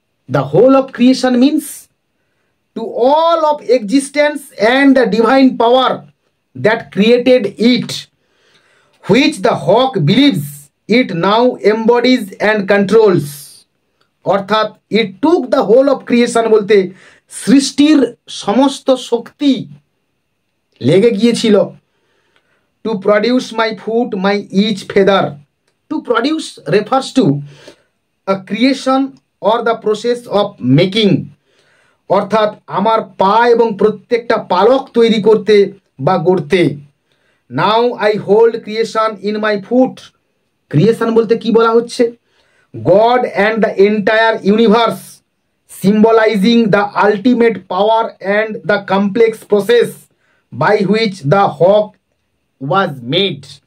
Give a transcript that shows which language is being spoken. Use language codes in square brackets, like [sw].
[en] The whole of creation means to all of existence and the divine power that created it, which the hawk believes it now embodies and controls. [bn] অর্থাৎ [en] it took the whole of creation [bn] বলতে সৃষ্টির সমস্ত শক্তি লেগে গিয়েছিল। [en] to produce my foot, my each feather. To produce refers to a creation or the process of making. [bn] অর্থাৎ আমার পা এবং প্রত্যেকটা পালক তৈরি করতে বা গড়তে। [en] Now I hold creation in my foot. Creation [bn] বলতে কি বলা হচ্ছে? [en] God and the entire universe, symbolizing the ultimate power and the complex process by which the hawk was made.